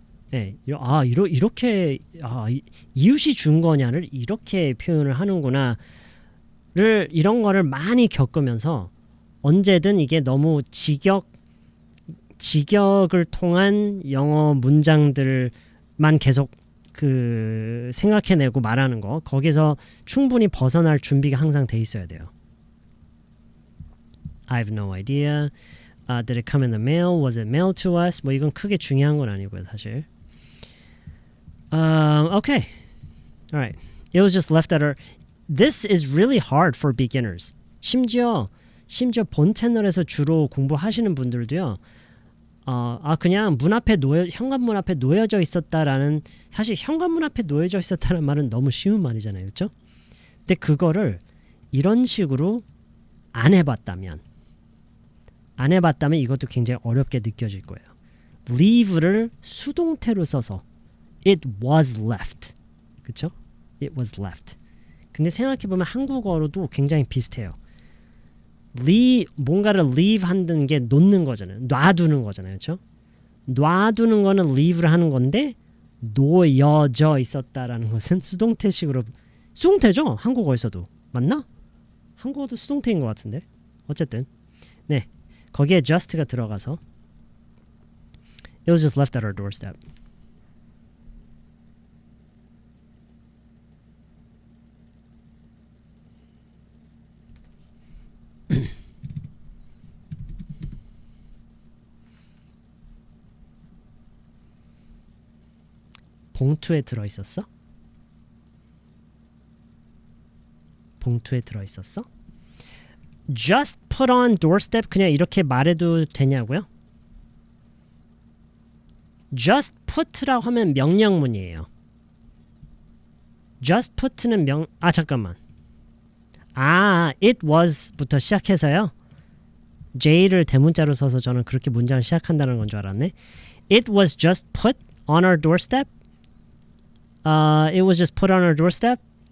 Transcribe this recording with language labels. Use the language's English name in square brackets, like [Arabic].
[Korean] 네, 이렇게 이웃이 준 거냐를 이렇게 표현을 하는구나를 이런 거를 많이 겪으면서 언제든 이게 너무 직역을 통한 영어 문장들만 계속 생각해내고 말하는 거, 거기서 충분히 벗어날 준비가 항상 돼 있어야 돼요. [English] I have no idea. Did it come in the mail? Was it mailed to us? [Korean] 뭐 이건 크게 중요한 건 아니고요, 사실. [English] Okay. All right. It was just left at her. This is really hard for beginners. [Korean] 심지어 본 채널에서 주로 공부하시는 분들도요. 그냥 현관문 앞에 놓여져 있었다라는, 사실 현관문 앞에 놓여져 있었다는 말은 너무 쉬운 말이잖아요. 그렇죠? 근데 그거를 이런 식으로 안 해봤다면 이것도 굉장히 어렵게 느껴질 거예요. leave를 수동태로 써서 [English] it was left. [Korean] 그쵸? [English] it was left. [Korean] 근데 생각해보면 한국어로도 굉장히 비슷해요. 뭔가를 leave 한다는 게 놓는 거잖아요. 놔두는 거잖아요. 그쵸? 놔두는 거는 leave를 하는 건데 놓여져 있었다라는 것은 수동태식으로, 수동태죠? 한국어에서도. 맞나? 한국어도 수동태인 것 같은데. 어쨌든 네, 거기에 just가 들어가서 [English] It was just left at our doorstep. [Korean] 봉투에 들어있었어? 봉투에 들어있었어? [English] Just put on doorstep [Korean] 그냥 이렇게 말해도 되냐고요? Just put라고 하면 명령문이에요. Just put는 잠깐만. it was부터 시작해서요. J를 대문자로 써서 저는 그렇게 문장을 시작한다는 건 줄 알았네. [English] It was just put on our doorstep. It was just put on our doorstep.